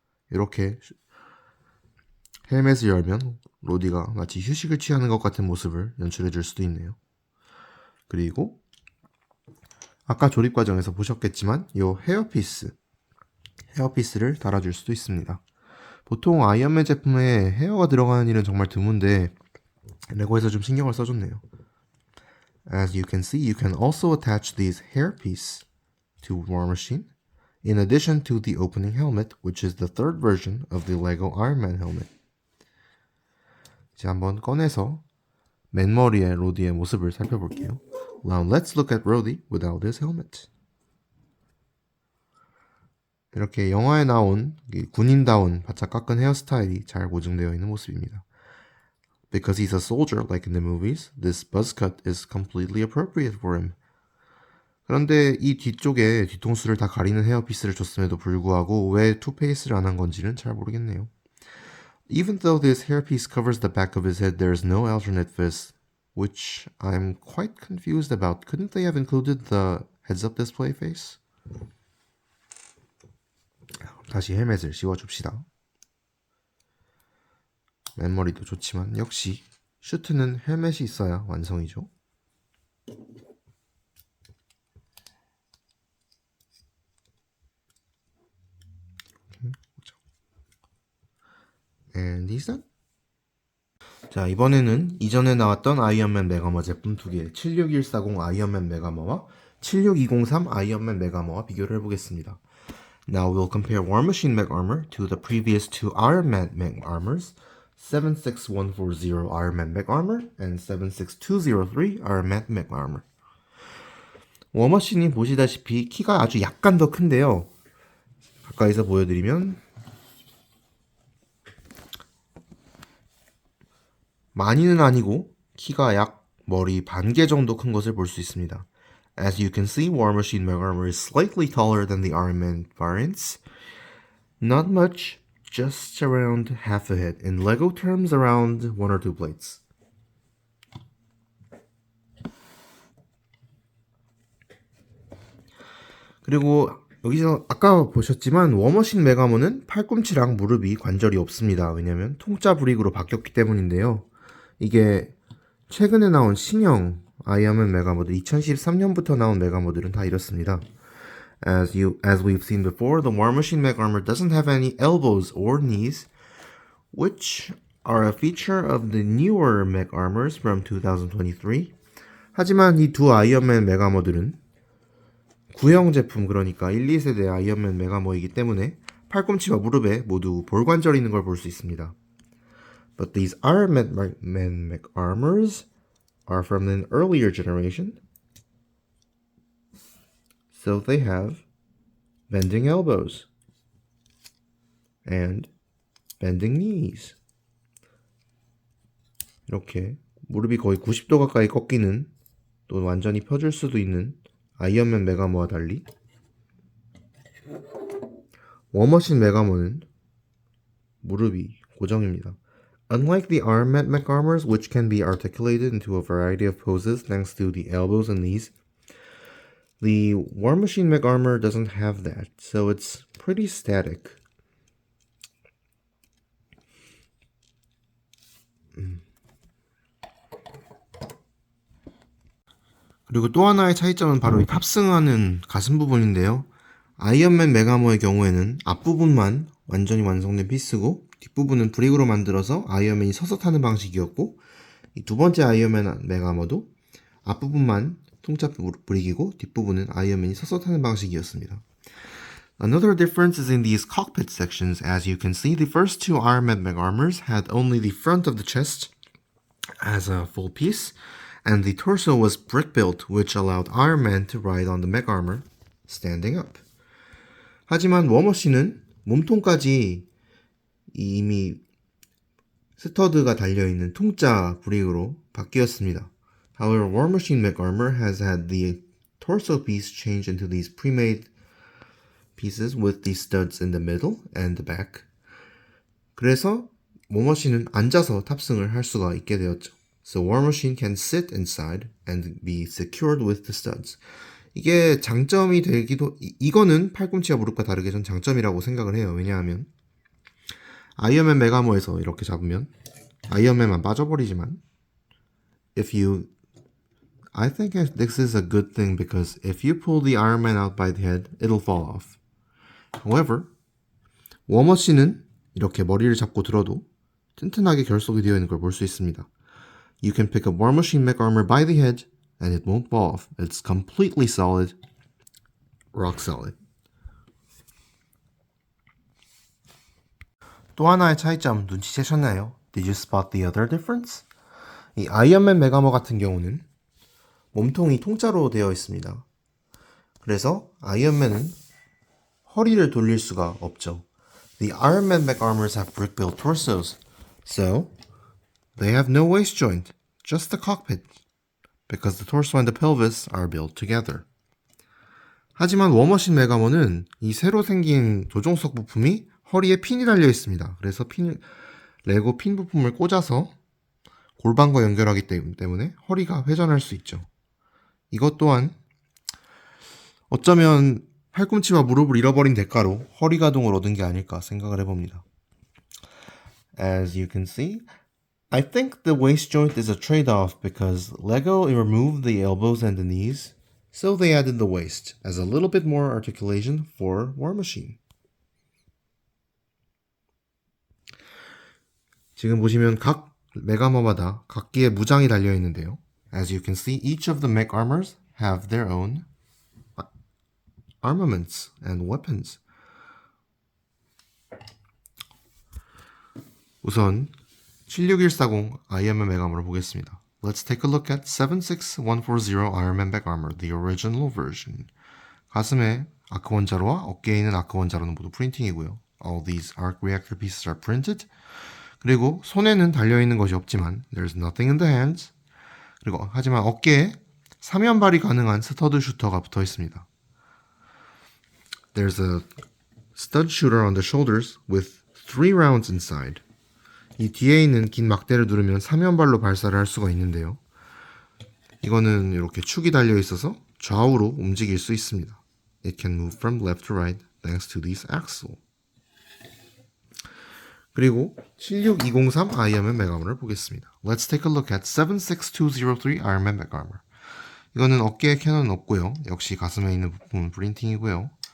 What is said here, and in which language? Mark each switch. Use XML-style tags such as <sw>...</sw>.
<ko>이렇게 헬멧을 열면 로디가 마치 휴식을 취하는 것 같은 모습을 연출해 줄 수도 있네요. 그리고 아까 조립 과정에서 보셨겠지만 이 헤어피스를 달아줄 수도 있습니다. 보통 아이언맨 제품에 헤어가 들어가는 일은 정말 드문데 레고에서 좀 신경을 써줬네요.</ko> <en>As you can see, you can also attach these hairpiece to War Machine, in addition to the opening helmet, which is the third version of the Lego Iron Man helmet.</en> <ko>이제 한번 꺼내서 맨머리의 로디의 모습을 살펴볼게요.</ko> <en>Now let's look at Rhodey without his helmet.</en> <ko>이렇게 영화에 나온 군인다운 바짝 깎은 헤어스타일이 잘 고증되어 있는 모습입니다.</ko> <en>Because he's a soldier like in the movies, this buzz cut is completely appropriate for him.</en> <ko>그런데 이 뒤쪽에 뒤통수를 다 가리는 헤어피스를 줬음에도 불구하고 왜 투페이스를 안 한 건지는 잘 모르겠네요.</ko> <en>Even though this hairpiece covers the back of his head, there's no alternate fist, which I'm quite confused about. Couldn't they have included the heads-up display face?</en> <ko>다시 헬멧을 씌워줍시다. 맨머리도 좋지만 역시 슈트는 헬멧이 있어야 완성이죠.</ko> <en>And he's done.</en> <ko>자, 이번에는 이전에 나왔던 아이언맨 메가머 제품 두 개, 76140 아이언맨 메가머와 76203 아이언맨 메가머와 비교를 해보겠습니다.</ko> <en>Now we'll compare War Machine Mech Armor to the previous two Iron Man Mech Armors, 76140 Iron Man Mech Armor and 76203 Iron Man Mech Armor.</en> <ko>워머신이 보시다시피 키가 아주 약간 더 큰데요. 가까이서 보여드리면 많이는 아니고 키가 약 머리 반개 정도 큰 것을 볼 수 있습니다.</ko> <en>As you can see, War Machine Mech Armor is slightly taller than the Iron Man variants. Not much, just around half a head. In Lego terms, around 1 or 2 plates.</en> <ko>그리고 여기서 아까 보셨지만 워머신 메가모는 팔꿈치랑 무릎이 관절이 없습니다. 왜냐면 통짜 브릭으로 바뀌었기 때문인데요. 이게 최근에 나온 신형 아이언맨 메가모들 2013년부터 나온 메가모들은 다 이렇습니다.</ko> <en>As we've seen before, the War Machine Mech Armor doesn't have any elbows or knees, which are a feature of the newer mech armors from 2023.</en> <ko>하지만 이 두 아이언맨 메가모들은 구형 제품, 그러니까 1, 2세대 아이언맨 메가모이기 때문에 팔꿈치와 무릎에 모두 볼관절이 있는 걸 볼 수 있습니다.</ko> <en>But these Iron Man mech armors are from an earlier generation, so they have bending elbows and bending knees.</en> <ko>이렇게 무릎이 거의 90도 가까이 꺾이는, 또 완전히 펴줄 수도 있는 아이언맨 메가모와 달리 워머신 메가모는 무릎이 고정입니다.</ko> <en>Unlike the Iron Man mech armors, which can be articulated into a variety of poses thanks to the elbows and knees, the War Machine mech armor doesn't have that, so it's pretty static.</en> <ko>그리고 또 하나의 차이점은 바로 이 탑승하는 가슴 부분인데요. 아이언맨 메가모의 경우에는 앞부분만 완전히 완성된 피스고 뒷부분은 브릭으로 만들어서 아이언맨이 서서 타는 방식이었고, 이 두 번째 아이언맨 메가모도 앞부분만 통짜 브릭이고 뒷부분은 아이언맨이 서서 타는 방식이었습니다.</ko> <en>Another difference is in these cockpit sections. As you can see, the first two Iron Man mech armors had only the front of the chest as a full piece, and the torso was brick-built, which allowed Iron Man to ride on the mech armor standing up.</en> <ko>하지만 워머신은 몸통까지 이미 스터드가 달려있는 통짜 브릭으로 바뀌었습니다.</ko> <en>However, War Machine Mech Armor has had the torso piece changed into these pre-made pieces with the studs in the middle and the back.</en> <ko>그래서 워머신은 앉아서 탑승을 할 수가 있게 되었죠.</ko> <en>So War Machine can sit inside and be secured with the studs.</en> <ko>이게 장점이 되기도, 이거는 팔꿈치와 무릎과 다르게 전 장점이라고 생각을 해요. 왜냐하면 아이언맨 메가모에서 이렇게 잡으면 아이언맨만 빠져버리지만</ko> <en>I think this is a good thing because if you pull the Iron Man out by the head, it'll fall off. However,</en> <ko>워머신은 이렇게 머리를 잡고 들어도 튼튼하게 결속이 되어 있는 걸 볼 수 있습니다.</ko> <en>You can pick up War Machine mech armor by the head and it won't fall off. It's completely solid, rock solid.</en> <ko>또 하나의 차이점 눈치채셨나요?</ko> <en>Did you spot the other difference?</en> <ko>이 아이언맨 메가모 같은 경우는 몸통이 통짜로 되어 있습니다. 그래서 아이언맨은 허리를 돌릴 수가 없죠.</ko> <en>The Iron Man mech armors have brick-built torsos, so they have no waist joint, just the cockpit, because the torso and the pelvis are built together.</en> <ko>하지만 워머신 메가모는 이 새로 생긴 조종석 부품이 허리에 핀이 달려 있습니다. 그래서 레고 핀 부품을 꽂아서 골반과 연결하기 때문에 허리가 회전할 수 있죠. 이것 또한 어쩌면 팔꿈치와 무릎을 잃어버린 대가로 허리 가동을 얻은 게 아닐까 생각을 해봅니다.</ko> <en>As you can see, I think the waist joint is a trade-off because Lego removed the elbows and the knees, so they added the waist as a little bit more articulation for War Machine.</en> <ko>지금 보시면 각 메가머마다 각기의 무장이 달려 있는데요.</ko> <en>As you can see, each of the mech armors have their own armaments and weapons.</en> <ko>우선 76140 아이언맨 메가머를 보겠습니다.</ko> <en>Let's take a look at 76140 Iron Man mech armor, the original version.</en> <ko>가슴에 아크 원자로와 어깨에 있는 아크 원자로는 모두 프린팅이고요.</ko> <en>All these arc reactor pieces are printed.</en> <ko>그리고 손에는 달려있는 것이 없지만</ko> <en>There's nothing in the hands.</en> <ko>그리고 하지만 어깨에 사면 발이 가능한 스터드 슈터가 붙어 있습니다.</ko> <en>There's a stud shooter on the shoulders with 3 rounds inside.</en> <ko>이 뒤에 있는 긴 막대를 누르면 사면발로 발사를 할 수가 있는데요. 이거는 이렇게 축이 달려 있어서 좌우로 움직일 수 있습니다.</ko> <en>It can move from left to right thanks to this axle.</en> <ko>그리고 76203 아이언맨 메가머를 보겠습니다.</ko> <en>Let's take a look at 76203 Iron Man mech armor.</en> <ko>이거는 어깨에 캐논은 없고요. 역시 가슴에 있는 부품은 프린팅이고요.</ko>